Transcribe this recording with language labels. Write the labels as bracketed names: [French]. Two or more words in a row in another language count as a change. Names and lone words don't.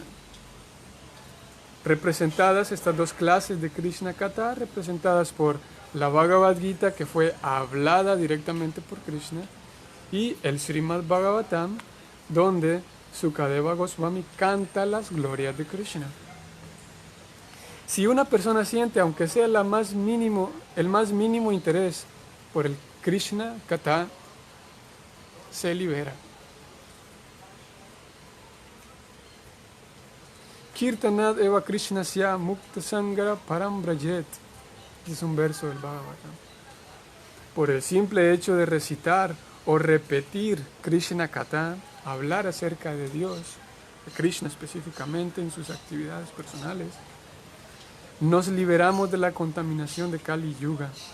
[Spanish] Representadas estas dos clases de Krishna Katha, representadas por la Bhagavad Gita, que fue hablada directamente por Krishna, y el Srimad Bhagavatam, donde Sukadeva Goswami canta las glorias de Krishna. Si una persona siente, aunque sea el más mínimo interés por el Krishna Katha, se libera. [Sanskrit] Kirtanad eva Krishnasya mukta sangara param brajet. [Spanish] Es un verso del Bhagavatam. Por el simple hecho de recitar o repetir Krishna Katha, hablar acerca de Dios, de Krishna específicamente en sus actividades personales, nos liberamos de la contaminación de Kali Yuga.